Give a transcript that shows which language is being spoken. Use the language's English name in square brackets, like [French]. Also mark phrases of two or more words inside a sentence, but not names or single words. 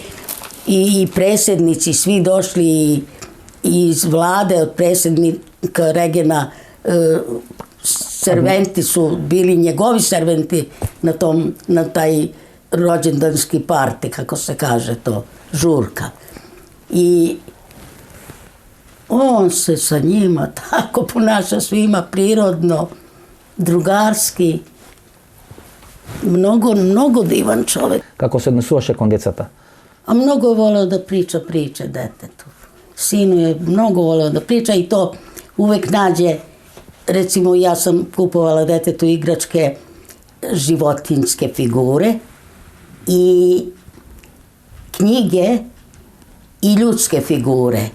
[Serbian] I predsjednici, svi došli i iz vlade od predsjednika Regina, serventi su bili njegovi serventi na taj rođendanski parti, kako se kaže to, žurka. I on se sa njima tako ponaša svima prirodno, drugarski, mnogo divan čovjek. [Macedonian] Како се однесуваше кон децата? [Serbian] A mnogo je voleo da priča priče detetu. Sinu je mnogo voleo da priča i to uvek nađe. Recimo, ja sam kupovala detetu igračke životinjske figure i knjige i ljudske figure.